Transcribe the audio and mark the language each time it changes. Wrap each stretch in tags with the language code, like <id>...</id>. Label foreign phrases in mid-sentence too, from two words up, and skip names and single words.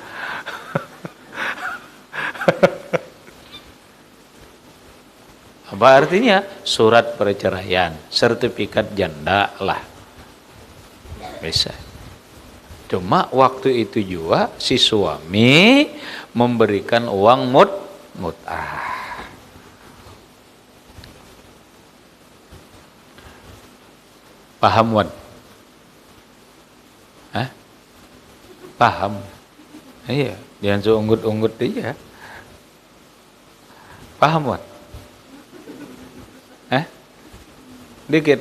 <id>Apa artinya? Surat perceraian, sertifikat janda lah. Bisa. Cuma waktu itu juga si suami memberikan uang mut'ah. Paham, Wan? Hah? Paham? Iya, jangan seunggut-unggut aja. Paham, Wan? Dikit.</id>